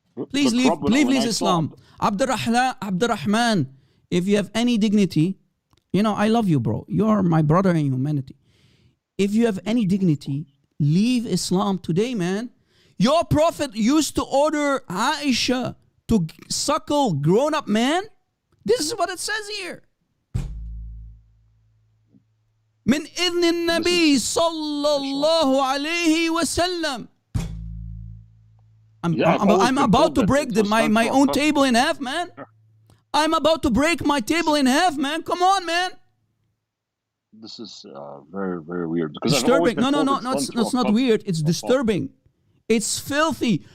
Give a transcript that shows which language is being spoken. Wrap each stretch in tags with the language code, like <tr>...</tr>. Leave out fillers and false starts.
<en>Please leave Islam. Abdurrahman, if you have any dignity, you know, I love you, bro. You're my brother in humanity. If you have any dignity, leave Islam today, man. Your prophet used to order Aisha to suckle grown-up man. This is what it says here.</en> <ar>من إذن النبي صلى الله عليه وسلم.</ar> <en>I'm about to break my own table in half, man. I'm about to break my table in half, man. Come on, man. This is very, very weird. Because disturbing. No, it's not weird. It's disturbing. It's filthy.</en>